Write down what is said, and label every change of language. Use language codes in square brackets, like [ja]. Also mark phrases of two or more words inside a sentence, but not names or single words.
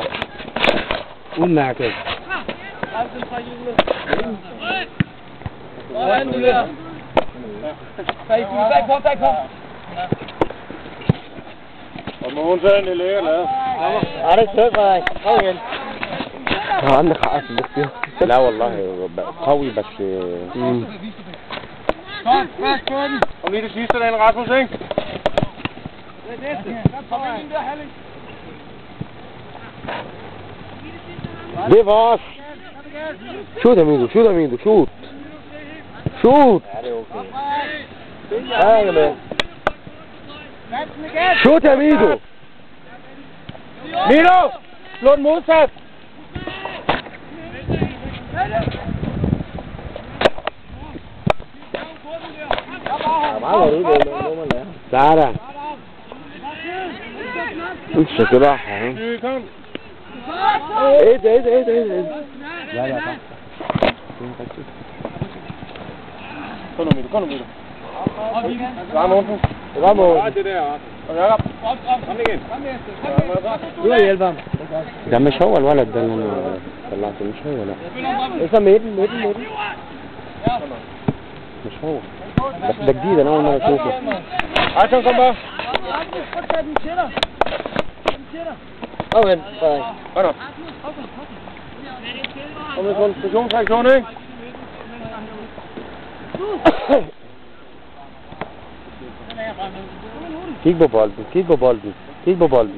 [da] Udmærket. Bag på. Og Mogens er en læger lavet. det er sødt, Frederik. Kom igen. [ar] عندك حق بس لا والله قوي بس [da] Kom lige det sidste derinde, Rasmus, ikke? Det er vores. [en] Shoot, amigo. Shoot. [da] Ja, det er okay. Ja, med. Shoot, amigo. Milo! Slå den modsat! Sådan. Så det var han. Kom. Et. Ja, tak. Kom nu, Milo. Ramon. Det der, og Jakob. Kom igen. Du kan hjælpe ham. [ar] ده مش هو الولد ده اللي انا طلعته مش هو لا اسمه ميدن مش هو بس ده جديد انا اول مره اشوفه [da] عشان kom bare. Kom ind. Kom nu. Kom med koncentrationsreaktion, ikke? Kig på bolden.